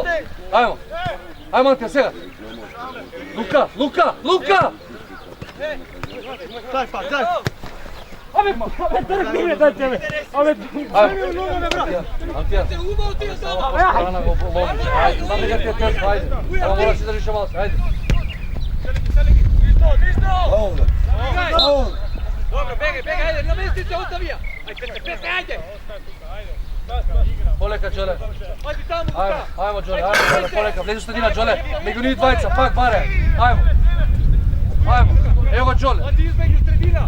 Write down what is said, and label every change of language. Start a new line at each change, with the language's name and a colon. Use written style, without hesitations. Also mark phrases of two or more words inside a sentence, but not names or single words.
Macedonian: Ајмо Антијан сега. Лука. Абе, трк ми дај тебе. Абе, Антијан. Страна го ломиш. Ајде, знам дека ти е тежко, ајде. Ама мораш да држиш малку, ајде.
Serbian: Dobro, bege, ajde, namesti se, ostavi ja. Ajde.
Macedonian: Полека, Джоле.
Serbian: Ajde tamo,
Macedonian: Ајмо, Джоле, полека. Влези средина, Джоле. Меѓу нив двајца, пак баре. Ајмо. Ево Джоле.
Serbian: Ajde između sredina.